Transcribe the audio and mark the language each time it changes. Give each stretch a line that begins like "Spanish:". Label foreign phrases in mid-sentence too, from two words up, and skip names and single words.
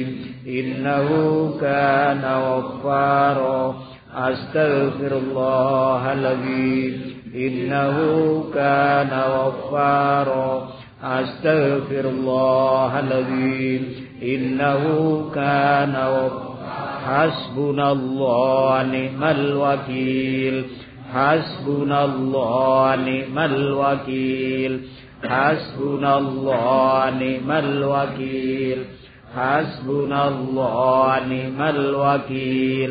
Arabic: إنه كان غفارا. أستغفر الله العظيم. إنه كان غفارا. أستغفر الله العظيم. إنه كان غفارا. حسبنا الله ونعم الوكيل. حسبنا الله ونعم الوكيل. حسبنا الله ونعم الوكيل. حسبنا الله ونعم الوكيل.